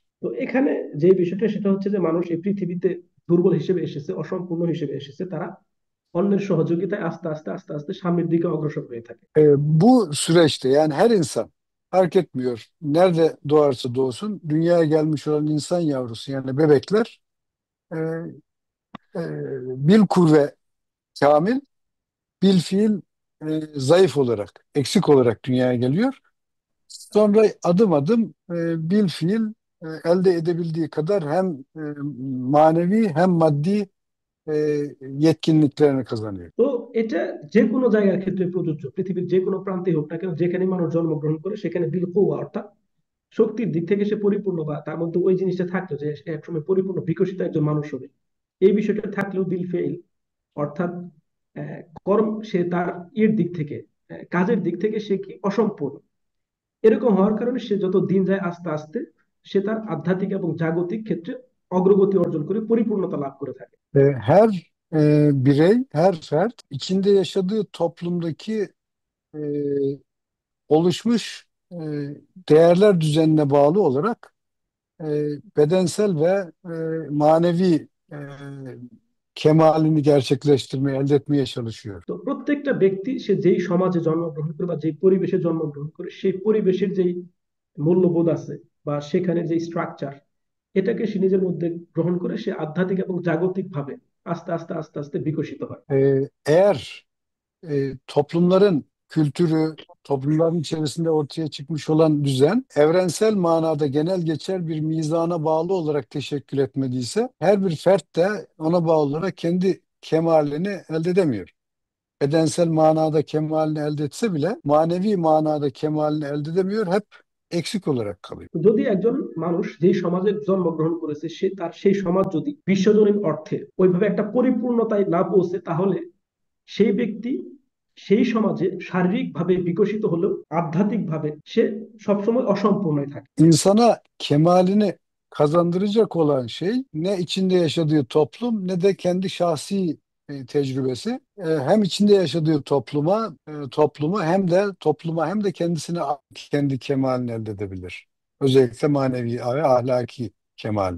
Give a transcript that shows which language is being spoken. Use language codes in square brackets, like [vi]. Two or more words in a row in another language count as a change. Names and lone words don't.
[bn] তো এখানে যে বিষয়টা সেটা হচ্ছে যে মানুষ এই পৃথিবীতে দুর্বল হিসেবে এসেছে, অসম্পূর্ণ হিসেবে এসেছে, তারা অন্যের সহযোগিতায় আস্তে আস্তে আস্তে আস্তে সামনের দিকে অগ্রসর হয়ে থাকে। [tr] Bu süreçte yani her insan fark etmiyor. Nerede doğarsa doğsun dünyaya gelmiş olan insan yavrusu yani bebekler e, e, bil kuvve kamil, bil fiil zayıf olarak, eksik olarak dünyaya geliyor. Sonra adım adım bil fiil elde edebildiği kadar hem manevi hem maddi e, yetkinliklerini kazanıyor. [bn] তো এটা যে কোনো জায়গার ক্ষেত্রে প্রযোজ্য, পৃথিবীর যে কোনো প্রান্তে হোক না কেন, যেখানে মানুষ জন্মগ্রহণ করে সেখানে [tr] bil kuvve [bn] অর্থাৎ শক্তির দিক থেকে সে পরিপূর্ণ, বা তার মধ্যে ওই জিনিসটা থাকলো যে সে একসময় পরিপূর্ণ বিকশিত একজন মানুষ হবে, এই বিষয়টা থাকলেও [tr] bil fiil [bn] অর্থাৎ আহ, কর্ম, সে তার ইয়ের দিক থেকে, কাজের দিক থেকে সে কি অসম্পূর্ণ। এরকম হওয়ার কারণে সে যত দিন যায় আস্তে aste সে তার আধ্যাত্মিক এবং জাগতিক ক্ষেত্রে অগ্রগতি অর্জন করে পরিপূর্ণতা লাভ করে থাকে। [tr] Her birey, her fert içinde yaşadığı toplumdaki e, oluşmuş değerler düzenine bağlı olarak e, bedensel ve manevi kemalini gerçekleştirmeye, elde etmeye çalışıyor. [bn] তো প্রত্যেকটা ব্যক্তি সে যেই সমাজে জন্মগ্রহণ করে বা যেই পরিবেশে জন্মগ্রহণ করে, সেই পরিবেশের যেই মূল্যবোধ আছে বা সেখানে যে স্ট্রাকচার, এটাকে সে নিজের মধ্যে গ্রহণ করে সে আধ্যাত্মিক এবং জাগতিক ভাবে আস্তে আস্তে আস্তে আস্তে বিকশিত হয়। [tr] Eğer toplumların kültürü, toplumların içerisinde ortaya çıkmış olan düzen evrensel manada genel geçer bir mizana bağlı olarak teşekkül etmediyse her bir fert de ona bağlı olarak kendi kemalini elde edemiyor. Bedensel manada kemalini elde etse bile manevi manada kemalini elde edemiyor. Hep eksik olarak kalıyor. [bn] যদি একজন মানুষ যেই সমাজে জন্মগ্রহণ করেছে, সে তার সেই সমাজ যদি বিশ্বজনীন অর্থে ওইভাবে একটা পরিপূর্ণতায় না পৌঁছে, তাহলে সেই ব্যক্তি সেই samaje শারীরিক ভাবে বিকশিত হলেও আধ্যাত্মিক ভাবে সে সবসময় অসম্পূর্ণই থাকে। [tr] İnsana kemalini kazandıracak olan şey ne içinde yaşadığı toplum ne de kendi şahsi tecrübesi. Hem içinde yaşadığı toplumu hem de kendisine kendi kemalini elde edebilir. Özellikle manevi ve ahlaki kemalini.